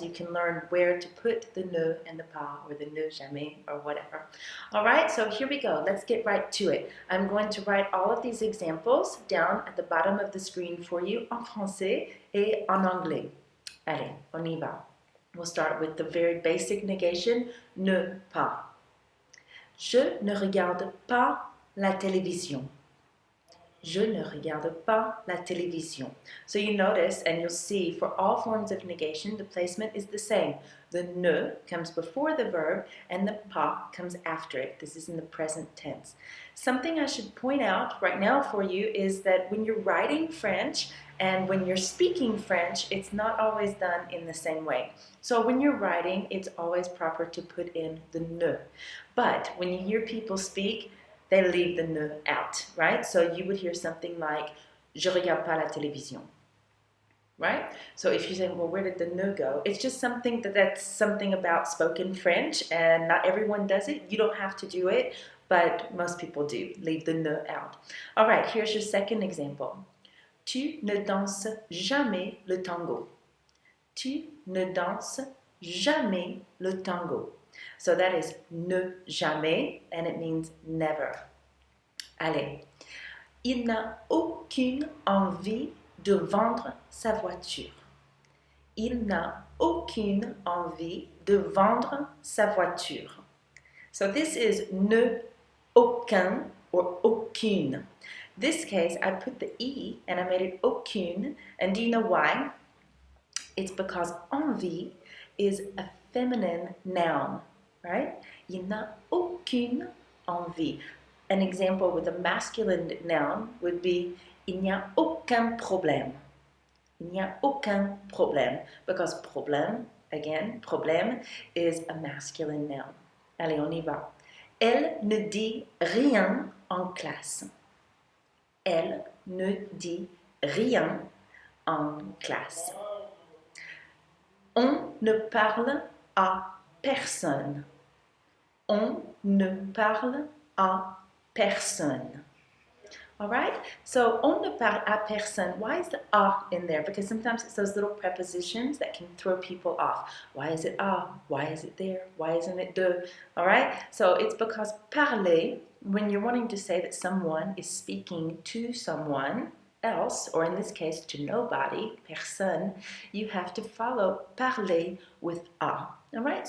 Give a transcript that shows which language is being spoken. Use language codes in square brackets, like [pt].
[en] So you can learn where to put the ne and the pas or the ne jamais or whatever. All right, so here we go. Let's get right to it. I'm going to write all of these examples down at the bottom of the screen for you [fr] en français et en anglais. Allez, on y va. [en] We'll start with the very basic negation, ne pas. [fr] Je ne regarde pas la télévision. Je ne regarde pas la télévision. [en] So you notice and you'll see for all forms of negation, the placement is the same. The ne comes before the verb and the pas comes after it. This is in the present tense. Something I should point out right now for you is that when you're writing French and when you're speaking French, it's not always done in the same way. So when you're writing, it's always proper to put in the ne. But when you hear people speak, they leave the ne out, right? So you would hear something like, [fr] je regarde pas la télévision, [en] right? So if you say, well, where did the ne go? It's just something that's something about spoken French, and not everyone does it. You don't have to do it, but most people do, leave the ne out. All right, here's your second example. [fr] Tu ne danses jamais le tango. Tu ne danses jamais le tango. [en] So that is ne jamais, and it means never. [fr] Allez. Il n'a aucune envie de vendre sa voiture. Il n'a aucune envie de vendre sa voiture. [en] So this is ne aucun or aucune. This case, I put the E and I made it aucune. And do you know why? It's because envie is a feminine noun, right? [fr] Il n'a aucune envie. [en] An example with a masculine noun would be [fr] il n'y a aucun problème. Il n'y a aucun problème. [en] Because problème, again, problème is a masculine noun. [fr] Allez, on y va. Elle ne dit rien en classe. Elle ne dit rien en classe. On ne parle à personne. On ne parle à personne. [en] All right? [fr] So, on ne parle à personne. [en] Why is the a in there? Because sometimes it's those little prepositions that can throw people off. Why is it a? Why is it there? Why isn't it de? All right? So, it's because parler, when you're wanting to say that someone is speaking to someone else, or in this case, to nobody, personne, you have to follow parler with a. All right?